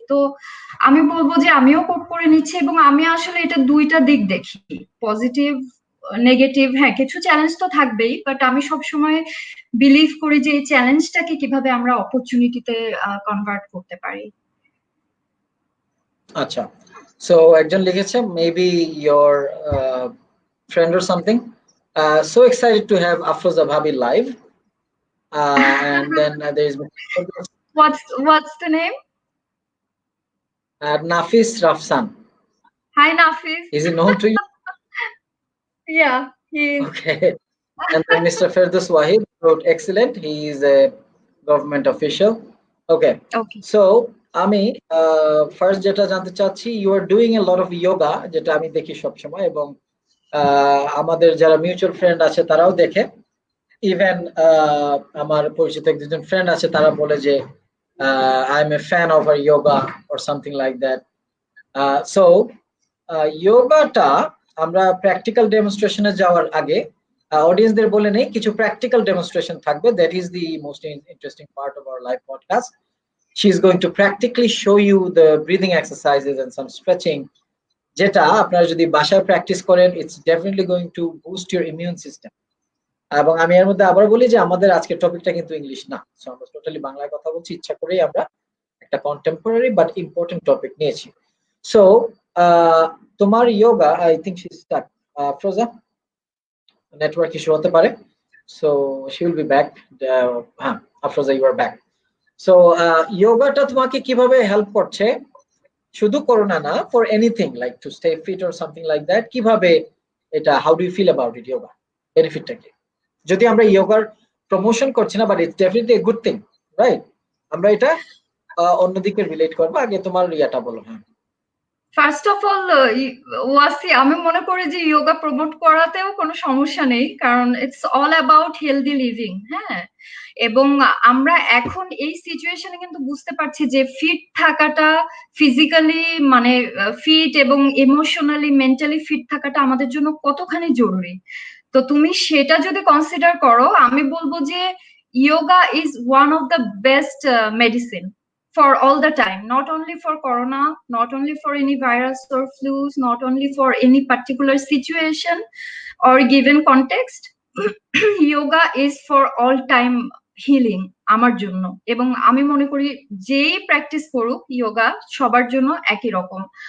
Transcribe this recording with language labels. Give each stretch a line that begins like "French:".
Bangla: তো আমি বলবো যে আমিও কোপ করে নিচ্ছি, এবং আমি আসলে এটা দুইটা দিক দেখি, পজিটিভ নেগেটিভ। হ্যাঁ, কিছু চ্যালেঞ্জ তো থাকবেই, বাট আমি সবসময় বিলিভ করি যে এই চ্যালেঞ্জটাকে কিভাবে আমরা অপরচুনিটিতে কনভার্ট করতে পারি।
English: আচ্ছা, so
Bangla: একজন লিখেছে
English: maybe your friend or something. So excited to have Afroza Bhabi live. And then there is What's the name? Nafis Rafsan. Hi, Nafis. Is he known to you? Yeah, he is. Okay. And then Mr. Ferdous Wahid wrote excellent. He is a government official. Okay. Okay.
Bangla: So আমি first যেটা জানতে চাচ্ছি,
English: you are doing a lot of yoga,
Bangla: যেটা আমি দেখি সবসময়, এবং আমাদের যারা মিউচুয়াল ফ্রেন্ড আছে তারাও দেখে। ইভেন আমার পরিচিত একজন ফ্রেন্ড আছে, তারা বলে যে
English: I am a fan of আর yoga or something like that.
Bangla: So ইয়োগাটা আমরা প্র্যাকটিক্যাল ডেমনস্ট্রেশনে যাওয়ার আগে অডিয়েন্সদের বলে নেই, কিছু প্র্যাকটিক্যাল ডেমনস্ট্রেশন থাকবে।
English: That is the most interesting part of our live podcast. She is going to practically show you the breathing exercises and some stretching,
Bangla: যেটা আপনারা যদি বাসায় প্র্যাকটিস করেন,
English: it's definitely going to boost your immune system.
Bangla: এবং আমি এর মধ্যে আবার বলি যে আমাদের আজকের টপিকটা কিন্তু ইংলিশ না, সো আমরা টোটালি বাংলায় কথা বলছি, ইচ্ছা করেই আমরা একটা কন্টেম্পোরারি বাট ইম্পর্টেন্ট টপিক নিয়েছি।
English: So তোমার yoga, I think she is stuck. ফ্রোজা, network issue হতে পারে, so she will be back. হ্যাঁ, Afroza, you are back. So ইয়োগাটা
Bangla: তোমাকে কিভাবে হেল্প করছে, শুধু করোনা না,
English: For anything like to stay fit or something like that, কিভাবে এটা, how do you feel about it, yoga বেনিফিটটা কি?
Bangla: যদি আমরা ইয়োগার প্রমোশন করছি না,
English: But it's definitely a good thing, right?
Bangla: আমরা এটা অন্যদিকে রিলেট করবো। আগে তোমার ইয়াটা বলো। হ্যাঁ, ফার্স্ট অফ অল ওয়াসি, আমি মনে করি যে যোগা প্রমোট করাতেও কোনো সমস্যা নেই, কারণ
English: It's all about healthy living.
Bangla: হ্যাঁ, এবং আমরা এখন এই সিচুয়েশনে কিন্তু বুঝতে পারছি যে ফিট থাকাটা, ফিজিক্যালি মানে ফিট এবং ইমোশনালি মেন্টালি ফিট থাকাটা আমাদের জন্য কতখানি জরুরি। তো তুমি সেটা যদি কনসিডার করো, আমি বলবো যে
English: yoga is one of the best medicine for all the time, not only for corona, not only for any virus or flus, not only for any particular situation or given context. yoga is for all time healing
Bangla: আমার জন্য। এবং আমি মনে করি যেই practice করুক যোগা সবার জন্য একই রকম।